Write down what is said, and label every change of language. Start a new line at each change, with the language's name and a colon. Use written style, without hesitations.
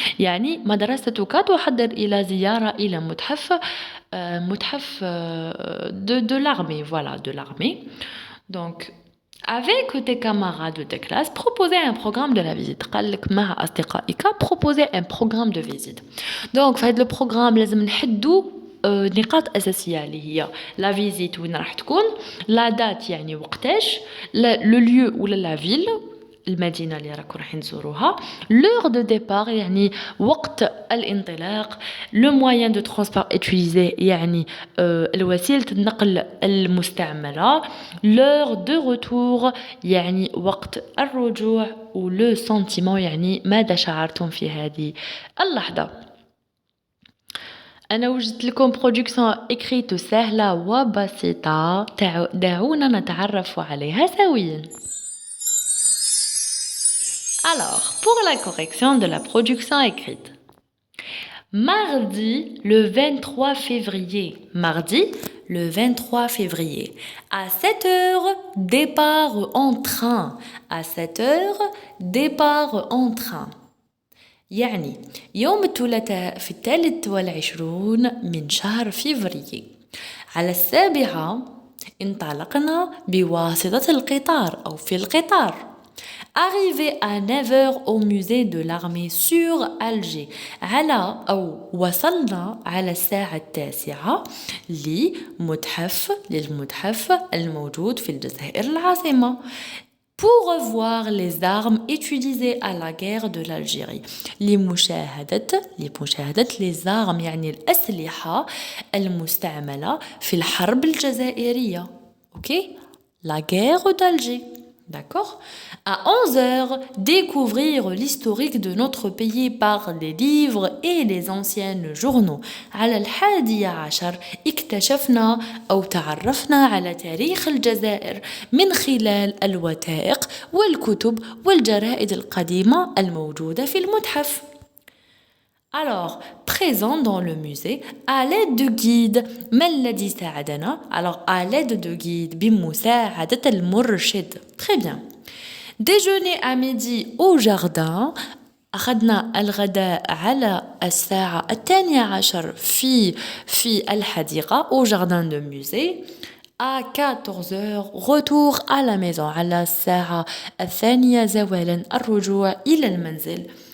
Arabic: يعني مدرستك تحضر إلى زيارة إلى متحف
French: de l'armée, voilà, de l'armée. Donc, avec tes camarades de ta classe, proposez un programme de la visite.
Arabic: قال لك مع أصدقائك
French: proposez un programme de visite.
Arabic: Donc, في هذا البروغرام لازم نحدوا نقاط أساسية اللي هي لا فيزيت وين راح تكون، لا دات يعني وقتاش، لو ليو ولا لا فيل المدينة اللي راكم رايحين تزوروها، لور دو ديبار يعني وقت الانطلاق، لو موين دو ترونسبور اتيليزي يعني الوسيلة النقل المستعملة، لور دو روتور يعني وقت الرجوع، ولو سنتيمون يعني ماذا شعرتم في هذه اللحظة. أنا وجدت لكم برودكسيون إكريت سهلة وبسيطة، دعونا نتعرف عليها سويا.
French: Alors, pour la correction de la production écrite. Mardi, le 23 février. Mardi, le 23 février. À 7 heures, départ en train. À 7 heures, départ en train.
Arabic: يعني يوم الثلاثاء في 23 من شهر فيفري على 7 انطلقنا بواسطة القطار أو في القطار.
French: Arrivé à 9h au musée de l'armée sur Alger.
Arabic: أو وصلنا على الساعة 9 للمتحف الموجود في الجزائر العاصمة.
French: Pour revoir les armes utilisées à la guerre de l'Algérie.
Arabic: لمشاهدة les armes يعني الأسلحة المستعملة في الحرب الجزائرية.
French: Ok? La guerre d'Alger. D'accord? À 11h, découvrir l'historique de notre pays par les livres et les anciens journaux.
Arabic: على 11 اكتشفنا أو تعرفنا على تاريخ الجزائر من خلال الوثائق والكتب والجرائد القديمة الموجودة في المتحف.
French: Alors, présent dans le musée, à l'aide de guide,
Arabic: ما الذي ساعدنا؟
French: Alors, à l'aide de guide,
Arabic: بمساعدة المرشد.
French: Très bien. Déjeuner à midi au jardin.
Arabic: أخذنا الغداء على الساعة 12 في الحديقة
French: au jardin de musée. À 14h, retour à la maison.
Arabic: على الساعة 2 زوالا الرجوع إلى المنزل.